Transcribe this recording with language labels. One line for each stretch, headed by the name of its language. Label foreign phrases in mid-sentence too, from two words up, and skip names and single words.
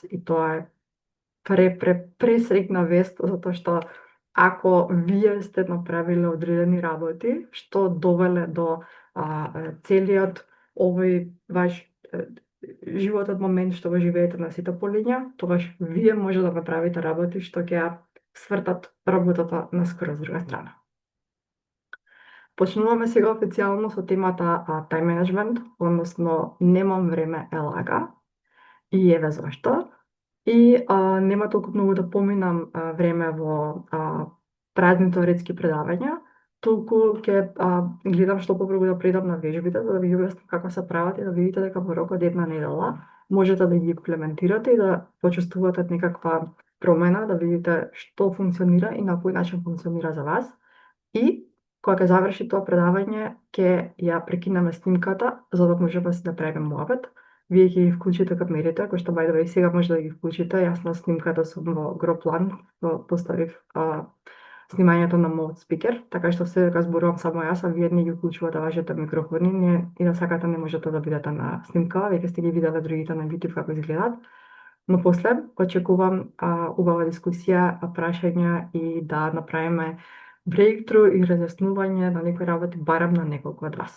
Macedonian: И тоа е пресрекна вест, затоа што ако вие сте направиле одредени работи, што довеле до целиот овој ваш животот момент што го живеете на сите полиња, тогаш вие може да направите работи што ќе ја свртат работата на скоро друга страна. Почнуваме сега официјално со темата
English: time management,
Macedonian: односно немам време е лага. И еве зашто. И нема толку многу да поминам време во празни теоретски предавања, толку ќе гледам што попрво да предам на вежбите, за да ви објаснам како се прават и да видите дека во рок од една недела можете да ги имплементирате и да почувствувате некаква промена, да видите што функционира и на кој начин функционира за вас. И кога ќе заврши тоа предавање, ќе ја прекинеме снимката, за да можеме да правиме муабет. Вие ќе ги вклучите камерите, кои што
English: by the way
Macedonian: сега може да ги вклучите. Јас на снимката сум во Гроплан, поставив снимањето на мојот спикер, така што се дека зборувам само јас, а вие не ги вклучувате вашите микрофони, и на саката не можете да бидете на снимка, веќе сте ги виделе другите на YouTube како изгледаат. Но после очекувам убава дискусија, прашања и да направиме брейктру и разјаснување на некои работи барем на неколку од вас.